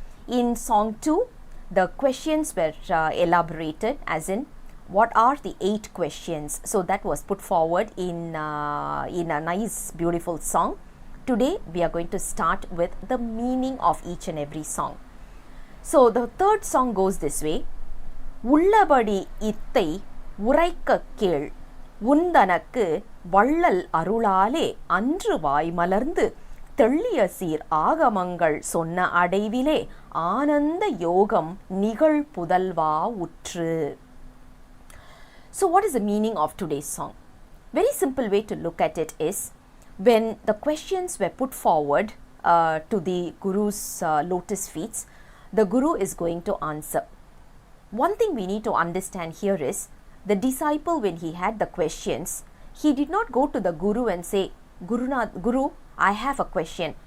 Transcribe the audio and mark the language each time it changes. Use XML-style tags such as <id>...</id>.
<en>In song 2, the questions were elaborated, as in what are the 8 questions. So that was put forward in a nice beautiful song. Today we are going to start with the meaning of each and every song. So the third song goes this way.</en> <ta>உள்ளபடி இத்தை உரைக்க கேள் உந்தனக்கு வள்ளல் அருளாலே அன்று வாய் மலர்ந்து தெள்ளிய சீர் ஆகமங்கள் சொன்ன அடைவிலே ஆனந்த யோகம் நிகழ் புதல்வா உற்று.</ta> <en>So what is the meaning of today's song? Very simple way to look at it is, when the questions were put forward to the Guru's lotus feet, the Guru is going to answer. One thing we need to understand here is, the disciple, when he had the questions, he did not go to the Guru and say, Guru, I have a question.</en>